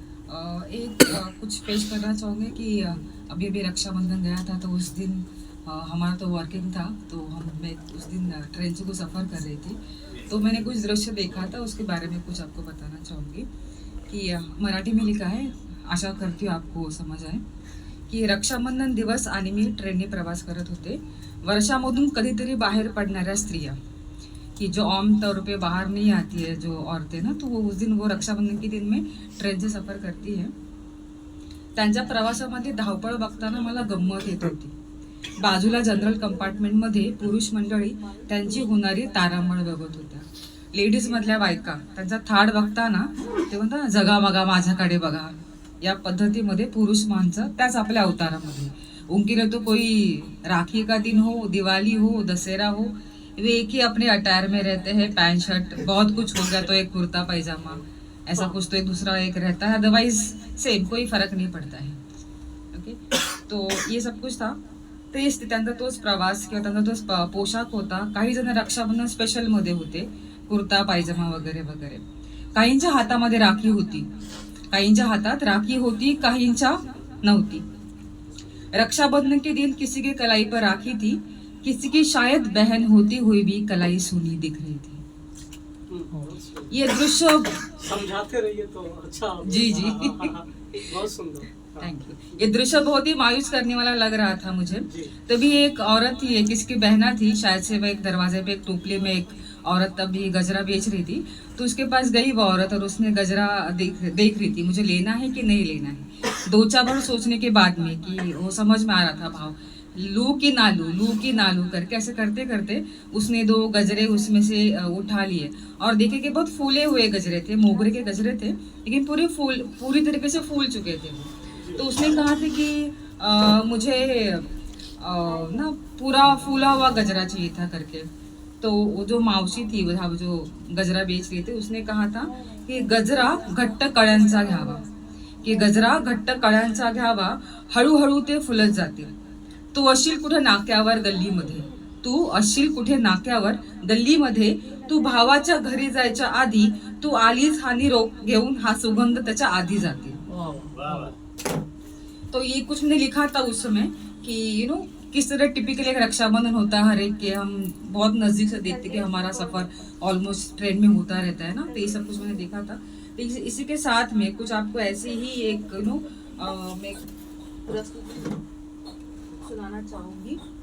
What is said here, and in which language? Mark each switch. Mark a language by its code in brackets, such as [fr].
[hi] कुछ पेश करना चाहूँगी कि अभी अभी रक्षाबंधन गया था, तो उस दिन हमारा तो वर्किंग था, तो मैं उस दिन ट्रेन से कुछ सफ़र कर रही थी, तो मैंने कुछ दृश्य देखा था, उसके बारे में कुछ आपको बताना चाहूँगी कि मराठी में लिखा है, आशा करती हूँ आपको समझ आए, की [mr] रक्षाबंधन दिवस आणि मी ट्रेनने प्रवास करत होते. वर्षामधून कधीतरी बाहेर पडणाऱ्या स्त्रिया [hi] कि जो आम तौर पे बाहर नहीं आती है, जो औरतें ना, तो वो उस दिन वो रक्षाबंधन के दिन में ट्रेन से सफर करती है. [mr] त्यांच्या प्रवासामध्ये धावपळ बघताना मला गंमत येत होती. बाजूला जनरल कंपार्टमेंटमध्ये पुरुष मंडळी त्यांची होणारी तारांबळ बघत होत्या. लेडीज मधल्या बायका त्यांचा थाट बघताना ते म्हणतात ना, जगा बघा माझ्याकडे बघा, या पद्धतीमध्ये पुरुष माणसं त्याच आपल्या अवतारामध्ये. [hi] उनके लिए तो कोई राखी का दिन हो, दिवाली हो, दशहरा हो, वे एक ही अपने अटायर में रहते हैं, पैंट शर्ट, बहुत कुछ हो गया तो एक कुर्ता पैजामा, ऐसा कुछ तो एक दूसरा एक रहता है, अदरवाइज सेम, कोई फर्क नहीं पड़ता है. ओके, तो ये सब कुछ था. [mr] तेच त्यांचा तोच प्रवास किंवा त्यांचा तोच पोशाख होता. काही जण रक्षाबंधन स्पेशल मध्ये होते, कुर्ता पायजमा वगैरे वगैरे. काहींच्या हातामध्ये राखी होती, काहींच्या हातात राखी होती, काहींच्या नव्हती. [hi] रक्षाबंधन के दिन किसी के कलाई पर राखी थी, किसी की शायद बहन होती हुई भी कलाई सुनी दिख रही थी. ये दृश्य समझाते रहिए तो अच्छा. जी जी बहुत सुंदर. [en] Thank you. [hi] ये दृश्य बहुत ही मायूस करने वाला लग रहा था मुझे. तभी एक औरत थी, एक किसकी बहना थी, शायद से वह एक दरवाजे पे एक टोपली में एक औरत तभी गजरा बेच रही थी, तो उसके पास गई वो औरत और उसने गजरा देख रही थी, मुझे लेना है कि नहीं लेना है. दो चार बार सोचने के बाद में कि वो समझ में आ रहा था भाव, लू की ना लू, लू की ना लू करके ऐसे करते करते उसने 2 गजरे उसमें से उठा लिए और देखे कि बहुत फूले हुए गजरे थे, मोगरे के गजरे थे, लेकिन पूरी तरीके से फूल चुके थे वो. तो उसने कहा था कि मुझे ना पूरा फूला हुआ गजरा चाहिए था करके. तो वो जो मावशी थी, वो जो गजरा बेच रही थी, उसने कहा था की [mr] गजरा घट्ट कळ्यांचा घ्यावा, की गजरा घट्ट कळ्यांचा घ्यावा, हळूहळू ते फुलत जातील. तू असशील कुठे नाक्यावर गल्लीमध्ये, तू असशील कुठे नाक्यावर गल्लीमध्ये, तू भावाच्या घरी जायच्या आधी, तू आलीच हा निरोप घेऊन, हा सुगंध त्याच्या आधी जातील. [hi] तो ये कुछ मैंने लिखा था उस समय कि [en] you know [hi] किस तरह टिपिकल एक रक्षाबंधन होता है हर एक के, हम बहुत नजदीक से देखते कि हमारा सफर ऑलमोस्ट ट्रेन में होता रहता है ना, तो ये सब कुछ मैंने देखा था. तो इसी के साथ में कुछ आपको ऐसे ही एक [en] you know [hi] मैं सुनाना चाहूंगी.